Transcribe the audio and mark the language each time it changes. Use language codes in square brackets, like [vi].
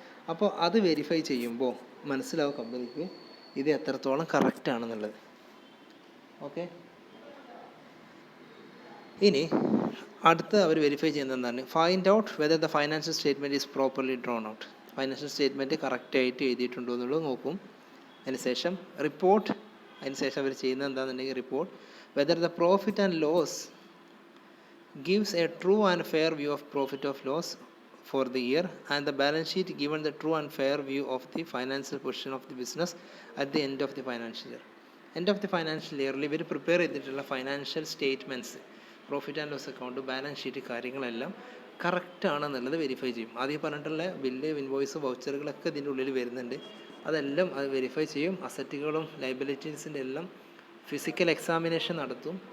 [ml] അപ്പോൾ അത് വെരിഫൈ ചെയ്യുമ്പോൾ മനസ്സിലാവും കമ്പനിക്ക് ഇത് എത്രത്തോളം കറക്റ്റ് ആണെന്നുള്ളത്. ഓക്കെ, ഇനി അടുത്ത അവർ വെരിഫൈ ചെയ്യുന്നത് എന്താണ്, [en] Find out whether the financial statement is properly drawn out. [ml] Financial statement കറക്റ്റായിട്ട് എഴുതിയിട്ടുണ്ടോ എന്നുള്ളത് നോക്കും. അതിനുശേഷം റിപ്പോർട്ട്, അതിനുശേഷം അവർ ചെയ്യുന്നത് എന്താണെന്നുണ്ടെങ്കിൽ [en] Report whether the profit and loss gives a true and fair view of profit of loss for the year and the balance sheet given the true and fair view of the financial position of the business at the end of the financial year. End of the financial year [ml] ഇവർ prepare ചെയ്തിട്ടുള്ള financial statements, profit and loss account, balance sheet കാര്യങ്ങളെല്ലാം correct ആണെന്നുള്ളത് verify ചെയ്യും. ആദ്യം പറഞ്ഞിട്ടുള്ള bill, invoice, വൗച്ചറുകളൊക്കെ ഇതിൻ്റെ ഉള്ളിൽ വരുന്നുണ്ട്. അതെല്ലാം അത് വെരിഫൈ ചെയ്യും. അസറ്റുകളും ലയബിലിറ്റീസിൻ്റെ എല്ലാം ഫിസിക്കൽ എക്സാമിനേഷൻ നടത്തും.